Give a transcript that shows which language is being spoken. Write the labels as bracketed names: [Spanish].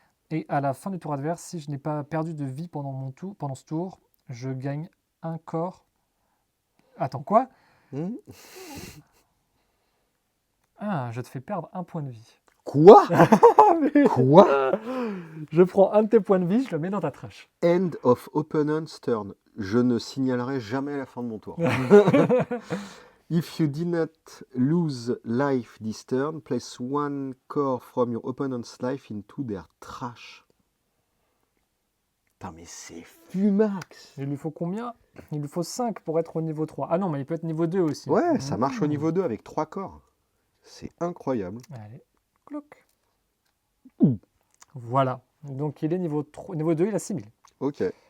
[French] Et à la fin du tour adverse, si je n'ai pas perdu de vie pendant ce tour, je gagne un corps. Attends, quoi? Ah, je te fais perdre un point de vie. Quoi? Mais- Quoi? Je prends un de tes points de vie, je le mets dans ta trash. [English] End of opponent's turn. [French] Je ne signalerai jamais la fin de mon tour. [English] If you did not lose life this turn, place one core from your opponent's life into their trash. [French] Putain, mais c'est fumax. Il lui faut combien? Il lui faut 5 pour être au niveau 3. Ah non, mais il peut être niveau 2 aussi. Ouais, ça marche au niveau 2 avec 3 corps. C'est incroyable. Allez, cloc. Voilà. Donc il est niveau 3, niveau 2, il a 6000. Ok.